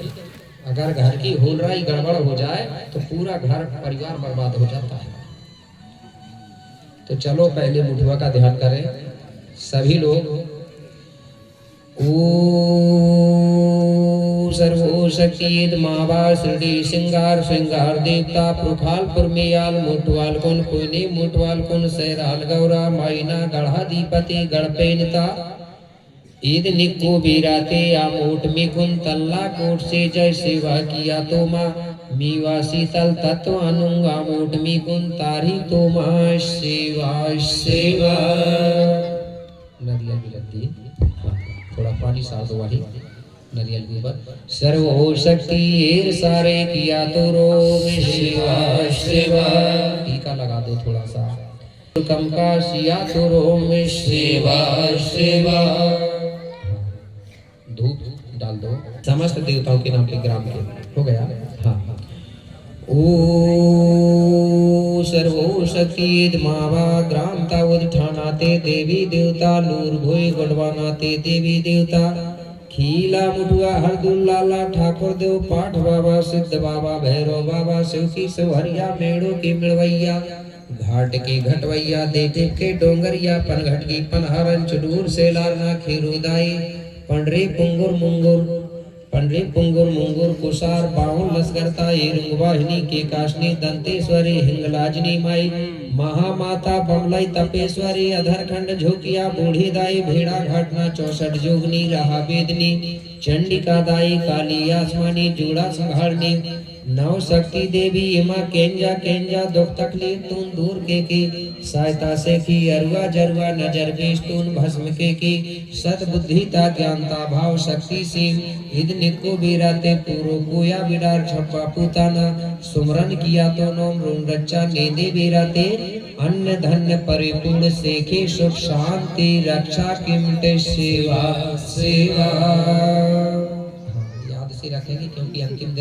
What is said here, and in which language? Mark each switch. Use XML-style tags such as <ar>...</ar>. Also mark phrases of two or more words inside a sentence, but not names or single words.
<hi>अगर घर की होलराई गड़बड़ हो जाए तो पूरा घर परिवार बर्बाद हो जाता है। तो चलो पहले मुठुआ का ध्यान करें सभी लोग।</hi> <gon>ओ सर्वो शक्ति मावा श्री सिंगार श्रृंगार देवता प्रुखालपुर मेयाल मुठवाल कुन पुने मुठवाल कुन सैराल गौरा माइना गढ़ा दीपति गढ़पेनता ईद निको बीराते आमोट में कुन तल्ला कोट से जय सेवा किया तो माँ मीवा शीतल तत्व अनुंगा मोट में कुन तारी तो माँ सेवा सेवा।</gon> <hi>नरियल भी लगती, हाँ थोड़ा पानी साफ वाली नरियल के ऊपर।</hi> <gon>सर्वो शक्ति एर सारे किया तो रो में सेवा सेवा।</gon> <hi>टीका लगा दो थोड़ा सा।</hi> <gon>कम का सिया तो रो में सेवा सेवा।</gon> <hi>धूप डाल दो समस्त देवताओं के नाम पे ग्राम के। हो गया, हाँ।</hi> <gon>ओ सर्वो शक्ति मावा ग्राम तावद ठानाते देवी देवता नूर भोई गढ़वानाते देवी देवता खीला मुठुआ हरदुल लाला ठाकुर देव पाठ बाबा सिद्ध बाबा भैरव बाबा शिवकी सवरिया मेड़ो की मिड़वैया घाट की घटवैया देव के डोंगरिया पनघट की पनहरन चुडूर से लारना खीरुदाई पंडरी पुंगुर मुंगुर कुसार बाहुल लसगरता एरुंगवाहिनी के काशनी दंतेश्वरी हिंगलाजनी माई महामाता बमलाई तपेश्वरी अधरखंड झोकिया बूढ़ी दाई भेड़ा घाटना 64 जोगनी रहा वेदनी चंडिका दाई काली आसमानी जूड़ा संभालनी नव शक्ति देवी इमा केंजा केंजा दुख तकलीफ तून दूर के की सहायता से की अरुआ जरुआ नजर बेश तून भस्म के की सत बुद्धिता ज्ञानता भाव शक्ति सिंह इद निको बीराते पूरो गोया बिडार छप्पा पुताना सुमरन किया तो नोम रूम रच्चा नेदे बीराते अन्न धन्य परिपूर्ण सेखे सुख शांति रक्षा किमटे सेवा सेवा।</gon> <hi>याद से रखेंगे क्योंकि अंतिम दिन</hi>